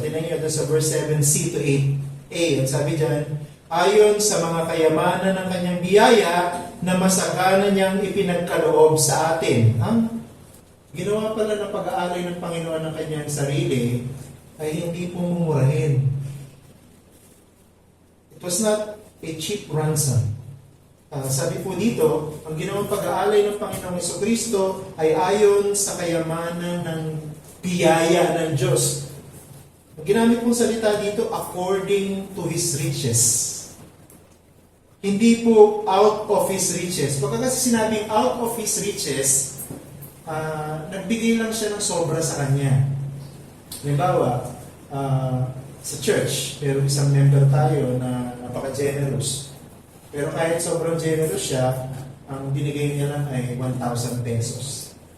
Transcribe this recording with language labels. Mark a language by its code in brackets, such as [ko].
[tl] Tingnan niyo doon sa verse 7c to 8a. Ang sabi dyan, ayon sa mga kayamanan ng kanyang biyaya na masagana niyang ipinagkaloob sa atin. Ang ginawa pala ng pag-aalay ng Panginoon ng kanyang sarili ay hindi pumumurahin. [en] It was not a cheap ransom. [tl] Sabi po dito, ang ginawang pag-aalay ng Panginoong Jesucristo ay ayon sa kayamanan ng biyaya ng Diyos. Ang ginamit pong salita dito, [en] according to His riches. [tl] Hindi po [en] out of His riches. [tl] Pagka kasi sinabing [en] out of His riches, [tl] nagbigay lang siya ng sobra sa Kanya. Halimbawa, sa church, pero isang member tayo na napaka-generous. Pero kahit sobrang generous siya, ang binigay niya lang ay 1,000 pesos.